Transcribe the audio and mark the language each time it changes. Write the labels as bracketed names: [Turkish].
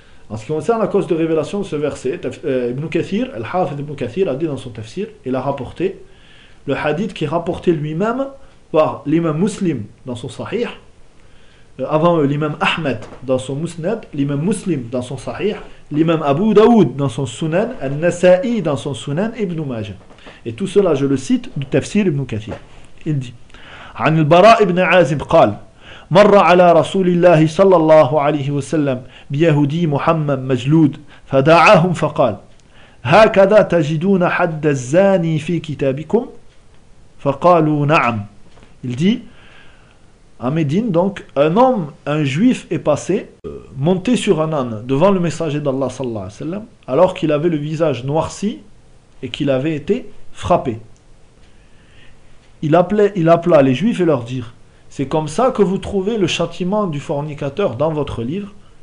[French] En ce qui concerne la cause de révélation de ce verset, Ibn Kathir, Al-Hafidh Ibn Kathir, a dit dans son tafsir, et l'a rapporté, le hadith qui est rapporté lui-même par l'imam Muslim dans son sahih, avant l'imam Ahmed dans son musnad, l'imam Muslim dans son sahih, l'imam Abu Daoud dans son sunan, Al-Nasa'i dans son sunan, Ibn Majah. Et tout cela, je le cite du tafsir Ibn Kathir. Il dit: [Arabic] عن البراء بن عازب قال مر على رسول الله صلى الله عليه وسلم بيهودي محمد مجلود فدعاهم فقال هكذا تجدون حد الزاني في كتابكم فقالوا نعم. [French] Il dit: à Médine, donc, un homme, un juif est passé, monté sur un âne devant le messager d'Allah sallallahu alayhi wa sallam, alors qu'il avait le visage noirci et qu'il avait été frappé. Il appela les juifs et leur dire: c'est comme ça que vous trouvez le châtiment du fornicateur dans votre livre?